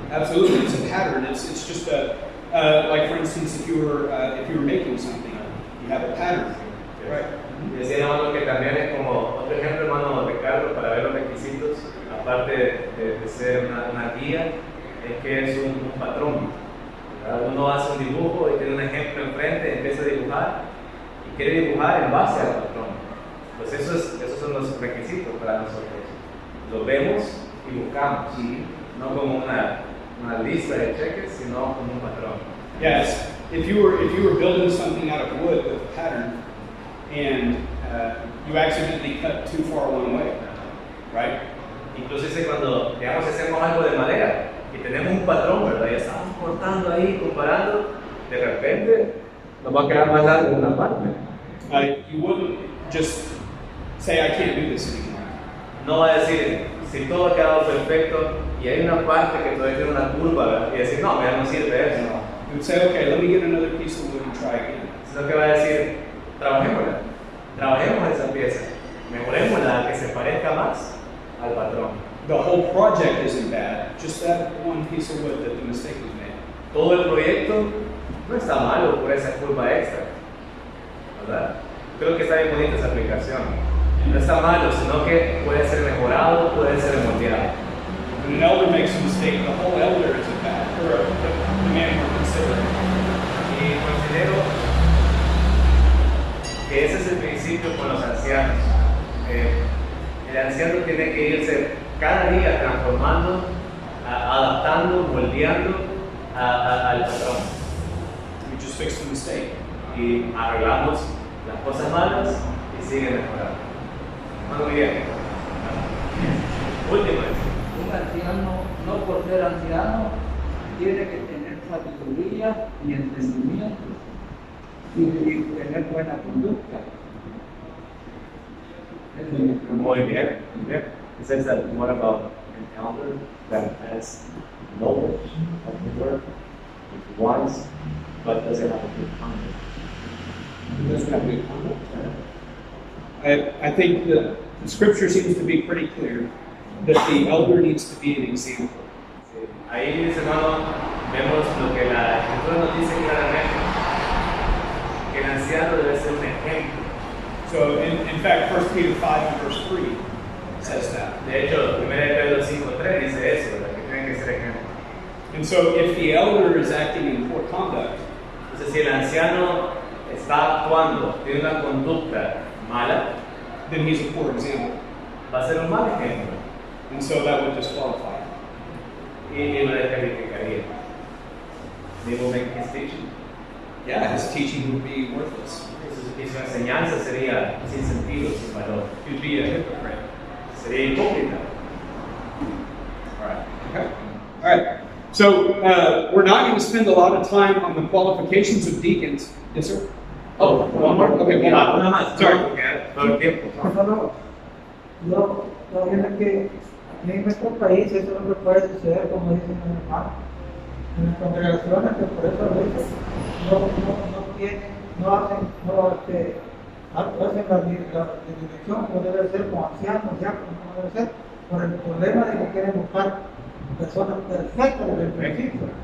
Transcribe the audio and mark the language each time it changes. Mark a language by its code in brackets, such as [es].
[en] Absolutely, it's a pattern. It's just a like for instance, if you were making something, you have a pattern. Right. [es] Y decía hermano que también es como otro ejemplo, hermano Ricardo, para ver los requisitos, aparte de ser una guía, es que es un patrón. ¿Verdad? Uno hace un dibujo y tiene un ejemplo enfrente, empieza a dibujar y quiere dibujar en base al patrón. Pues esos son los requisitos para nosotros. Lo vemos y buscamos, no como una lista de cheques, sino como un patrón. [en] Yes. If you were building something out of wood with a pattern, and you accidentally cut too far one way, right? [es] Incluso dice cuando, digamos, hacemos algo de madera y tenemos un patrón, ¿verdad? Ya estamos cortando ahí, comparando, de repente nos va a quedar más largo una parte. [en] You wouldn't just say, I can't do this anymore. [es] No va a decir, si todo ha quedado perfecto y hay una parte que todavía tiene una curva, ¿verdad? Y decir, no, ya no sirve eso. [en] You would say, okay, let me get another piece of wood and try again. [es] Sino que va a decir, trabajemos esa pieza, mejorémosla a que se parezca más al patrón. [en] The whole project isn't bad, just that one piece of wood that the mistake was made. [es] Todo el proyecto no está malo por esa curva extra, ¿verdad? Creo que está bien bonita esa aplicación. No está malo, sino que puede ser mejorado, puede ser moldeado. [en] When an elder makes a mistake, the whole elder isn't bad, or the man we're considering. [es] Y considero que ese es el principio con los ancianos. El anciano tiene que irse cada día transformando, adaptando, moldeando al patrón. [en] We just fixed the mistake. [es] Y arreglamos las cosas malas y sigue mejorando. Muy bien. Último. Un anciano, no por ser anciano, tiene que tener sabiduría y entendimiento y tener buena conducta. Muy bien. [en] It says that what about an elder that has knowledge of the word, is wise, but doesn't have a good conduct? Doesn't have good conduct. I think the scripture seems to be pretty clear that the elder needs to be an example. [es] Sí. Ahí, mis hermanos, vemos lo que la Escritura nos dice claramente, que el anciano debe ser un ejemplo. [en] So, in fact, 1 Peter 5 and verse 3 says that. [es] De hecho, 1 Pedro 5:3 dice eso, ¿verdad? Que tienen que ser ejemplo. [en] And so, if the elder is acting in poor conduct, [es] Entonces, si el anciano está actuando, tiene una conducta mala, [en] then he's a poor example. [es] va a ser un mal ejemplo. [en] And so that would disqualify him. [es] y lo descalificaría. [en] They will make his teaching. Yeah, his teaching would be worthless. [es] Y su enseñanza sería sin sentido, sin valor. [en] He'd be a hypocrite. [es] Sería hipócrita. [en] All right. Okay. All right. So we're not going to spend a lot of time on the qualifications of deacons. Yes, sir. Oh, one more. Okay, one more. [es] Una más. [en] Sorry. [es] Todo el tiempo. Solo, yo viendo que aquí en nuestro país eso no puede suceder, como dicen los hermanos, en las congregaciones, que por eso a veces no hacen la dirección como debe ser, con ancianos, ya como debe ser, por el problema de que quieren buscar personas perfectas desde el principio.